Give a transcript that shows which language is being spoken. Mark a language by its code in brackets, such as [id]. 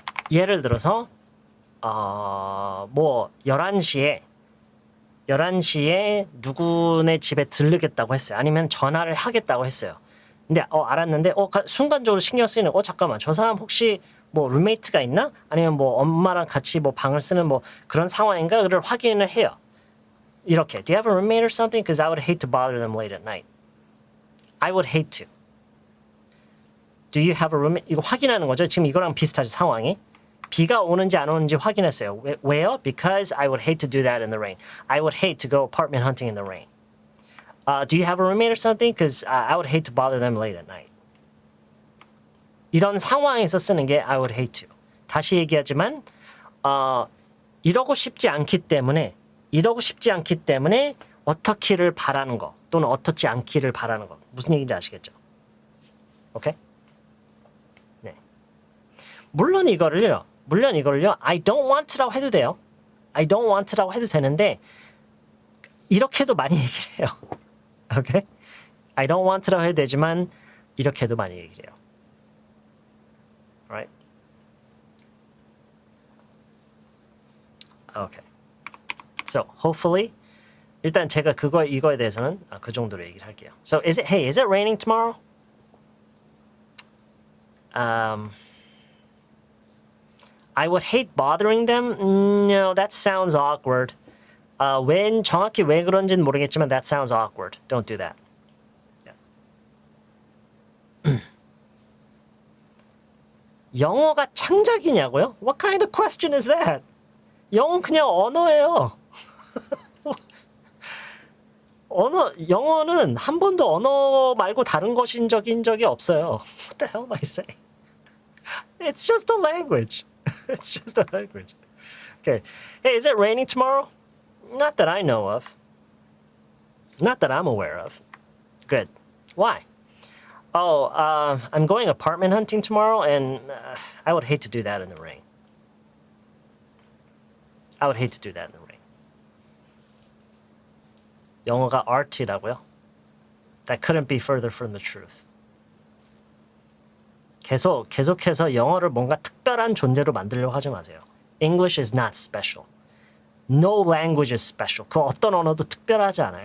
[ko] 예를 들어서 뭐 11시에 누구네 집에 들르겠다고 했어요. 아니면 전화를 하겠다고 했어요. 근데 알았는데 순간적으로 신경 쓰이는 잠깐만, 저 사람 혹시 뭐 룸메이트가 있나? 아니면 뭐 엄마랑 같이 뭐 방을 쓰는 뭐 그런 상황인가를 확인을 해요. [en] 이렇게 Do you have a roommate or something? Because I would hate to bother them late at night. I would hate to. Do you have a roommate? [ko] 이거 확인하는 거죠. 지금 이거랑 비슷하죠, 상황이. 비가 오는지 안 오는지 확인했어요. 왜요? [en] Because I would hate to do that in the rain. I would hate to go apartment hunting in the rain. Do you have a roommate or something? Because I would hate to bother them late at night. [ko] 이런 상황에서 쓰는 게 I would hate to. 다시 얘기하지만 이러고 싶지 않기 때문에 어떻기를 바라는 거 또는 어떻지 않기를 바라는 거. 무슨 얘기인지 아시겠죠? 오케이? 네. 물론 이거를요. I don't want라고 해도 돼요. I don't want라고 해도 되는데 이렇게도 많이 얘기를 해요. 오케이? I don't want라고 해도 되지만 이렇게도 많이 얘기를 해요. [en] Alright? Okay. So hopefully [ko] 일단 제가 이거에 대해서는 그 정도로 얘기를 할게요. [en] So is it raining tomorrow? I would hate bothering them. No, that sounds awkward. [ko] 정확히 왜 그런지는 모르겠지만 [en] that sounds awkward. Don't do that. Yeah. [ko] 영어가 창작이냐고요? [en] What kind of question is that? [ko] 영어는 그냥 언어예요. 영어는 한 번도 언어 말고 다른 것인 적이 없어요. [en] What the hell am I saying? It's just a language. It's just a language. Okay. Hey, is it raining tomorrow? Not that I know of. Not that I'm aware of. Good. Why? Oh, I'm going apartment hunting tomorrow, and I would hate to do that in the rain. I would hate to do that in the rain. [ko] 영어가 art이라고요? [en] That couldn't be further from the truth. [ko] 계속해서 영어를 뭔가 특별한 존재로 만들려고 하지 마세요. [en] English is not special. No language is special. [ko] 그 어떤 언어도 특별하지 않아요.